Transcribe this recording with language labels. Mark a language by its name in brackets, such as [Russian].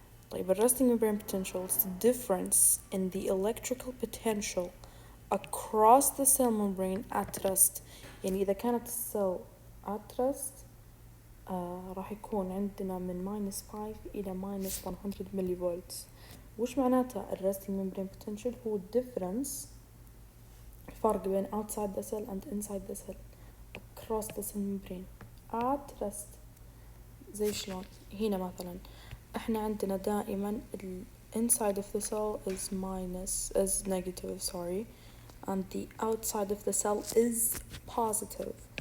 [English] طيب resting membrane potential is the difference in the electrical potential across the cell membrane at rest. [Arabic] يعني إذا كانت السيل [English] at rest [Arabic] راح يكون عندنا من -5 إلى -100 millivolts. وش معناتها [English] resting membrane potential؟ هو difference [Arabic] الفرق بين [English] outside the cell and inside the cell across the cell membrane at rest. [Arabic] زي شلون؟ هنا مثلا احنا عندنا دائما [English] inside of the cell is negative, and the outside of the cell is positive.